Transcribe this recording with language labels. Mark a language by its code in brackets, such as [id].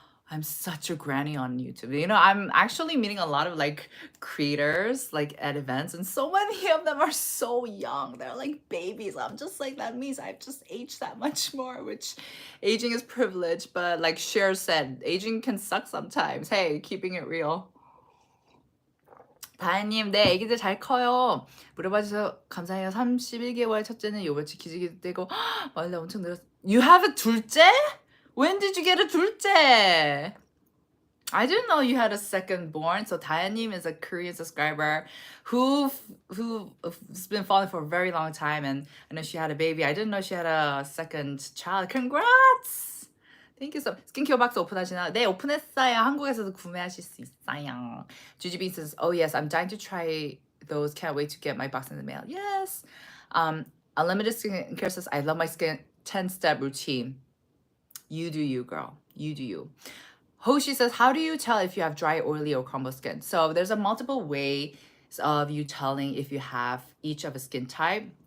[en] I'm such a granny on YouTube. You know, I'm actually meeting a lot of like creators like at events, and so many of them are so young. They're like babies. I'm just like, that means I've just aged that much more, which aging is privilege. But like Cher said, aging can suck sometimes. Hey, keeping it real. [ko] 다혜님, 네, 애기들 잘 커요. 물어봐 주셔서 감사해요. 31개월 첫째는 요며칠 기저귀 떼고 원래 엄청 늘었어. [en] You have a [ko] 둘째? [en] When did you get a [ko] 둘째? [en] I didn't know you had a second born. So Tayanim is a Korean subscriber who's been following for a very long time, and I know she had a baby. I didn't know she had a second child. Congrats! Thank you so much. [ko] 스킨케어 박스 오픈하시나? 네, 오픈했어요. 한국에서도 구매하실 수 있어요. [en] 주지빈 says, oh yes, I'm dying to try those. Can't wait to get my box in the mail. Yes. Unlimited Skincare says, I love my skin 10-step routine. You do you, girl. You do you. Hoshi says, how do you tell if you have dry, oily, or combo skin? So there's a multiple ways of you telling if you have each of a skin type.